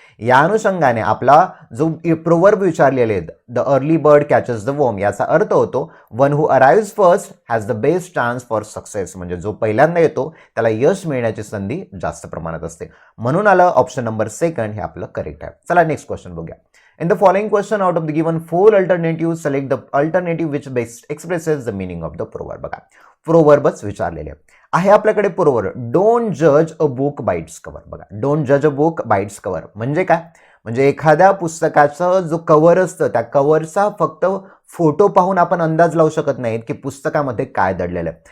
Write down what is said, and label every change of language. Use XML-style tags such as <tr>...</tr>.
<mr>या अनुषंगाने आपला जो प्रोवर्ब विचारलेले आहेत,</mr> <en>the early bird catches the worm,</en> <mr>याचा अर्थ होतो</mr> <en>one who arrives first has the best chance for success,</en> <mr>म्हणजे जो पहिल्यांदा येतो त्याला यश मिळण्याची संधी जास्त प्रमाणात असते. म्हणून आलं ऑप्शन नंबर 2 हे आपलं करेक्ट आहे. चला नेक्स्ट क्वेश्चन बघूया.</mr> <en>In the following question, out of the given 4 alternatives, select the alternative which best expresses the meaning of the proverb.</en> <mr>बघा, प्रोवर्बच विचारलेले आहे आपल्याकडे. प्रोवर्ब,</mr> <en>Don't जज a book by it's cover.</en> <mr>बघा,</mr> <en>don't जज a book by it's cover</en> <mr>म्हणजे काय, म्हणजे एखाद्या पुस्तकाचं जो कव्हर असतं त्या कव्हरचा फक्त फोटो पाहून आपण अंदाज लावू शकत नाहीत की पुस्तकामध्ये काय दडलेलं आहे.</mr>